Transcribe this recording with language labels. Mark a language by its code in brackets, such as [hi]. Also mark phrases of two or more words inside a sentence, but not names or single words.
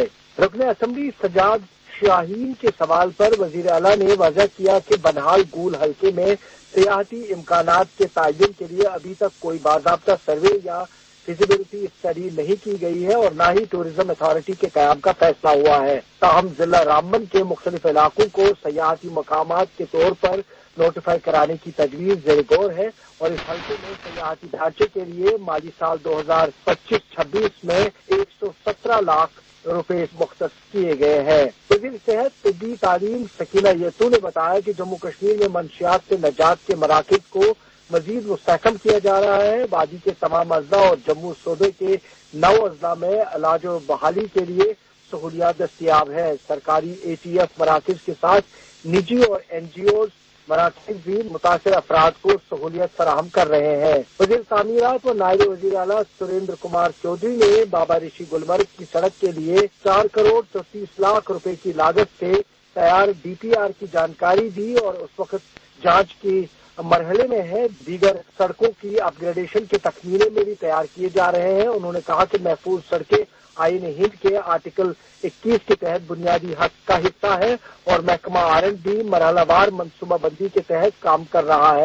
[ur] رکن اسمبلی سجاد شاہین کے سوال پر وزیر اعلیٰ نے واضح کیا کہ بانہال گول حلقے میں سیاحتی امکانات کے تعین کے لیے ابھی تک کوئی باضابطہ سروے یا [en] feasibility study [ur] نہیں کی گئی ہے اور نہ ہی [en] tourism authority [ur] کے قیام کا فیصلہ ہوا ہے. تاہم ضلع رامبن کے مختلف علاقوں کو سیاحتی مقامات کے طور پر نوٹیفائی کرانے کی تجویز زیر غور ہے اور اس حلقے میں سیاحتی ڈھانچے کے لیے مالی سال 2025-26 میں 117 لاکھ روپے مختص کیے گئے ہیں۔ وزیر صحت طبی تعلیم سکینہ یتو نے بتایا کہ جموں کشمیر میں منشیات سے نجات کے مراکز کو مزید مستحکم کیا جا رہا ہے۔ وادی کے تمام اضلاع اور جموں صوبے کے 9 اضلاع میں علاج و بحالی کے لیے سہولیات دستیاب ہے۔ سرکاری ATF مراکز کے ساتھ نجی اور NGOs مراکز بھی متاثر افراد کو سہولیت فراہم کر رہے ہیں۔ وزیر تعمیرات و نائب وزیر اعلیٰ سریندر کمار چودھری نے بابا رشی گلمرگ کی سڑک کے لیے 4 کروڑ 34 لاکھ روپے کی لاگت سے تیار DPR کی جانکاری دی اور اس وقت جانچ کی مرحلے میں ہے۔ دیگر سڑکوں کی اپ گریڈیشن کے تخمینے میں بھی تیار کیے جا رہے ہیں۔ انہوں نے کہا کہ محفوظ سڑکیں آئین ہند کے آرٹیکل 21 کے تحت بنیادی حق کا حصہ ہے اور محکمہ R&D مرحلہ وار منصوبہ بندی کے تحت کام کر رہا ہے۔